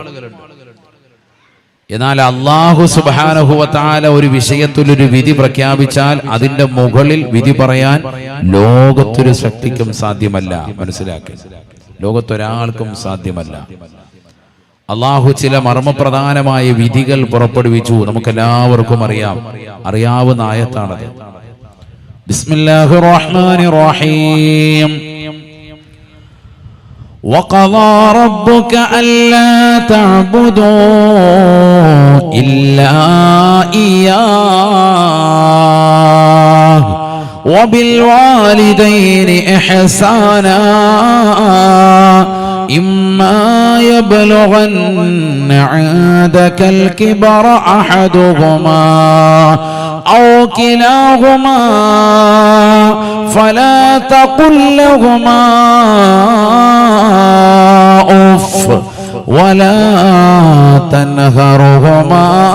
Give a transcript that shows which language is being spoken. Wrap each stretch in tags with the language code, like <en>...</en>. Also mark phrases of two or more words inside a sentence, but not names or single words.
<ml>എന്നാൽ അല്ലാഹു</ml> <ar>سبحانه وتعالى</ar> <ml>ഒരു വിഷയത്തിൽ ഒരു വിധി പ്രഖ്യാപിച്ചാൽ അതിന്റെ മുകളിൽ വിധി പറയാൻ ലോകത്തൊരു ശക്തിക്കും സാധ്യമല്ല. മനസ്സിലാക്കി. ലോകത്തൊരാൾക്കും സാധ്യമല്ല. അള്ളാഹു ചില മർമ്മപ്രധാനമായ വിധികൾ പുറപ്പെടുവിച്ചു. നമുക്കെല്ലാവർക്കും അറിയാവുന്ന ആയത്താണത്.</ml> <ar>بسم الله الرحمن الرحيم. وقضى ربك ألا تعبدوا إلا إياه وبالوالدين إحسانا إما يبلغن عندك الكبر أحدهما أو كلاهما فلا تقل لهما أف ولا تنهرهما</ar>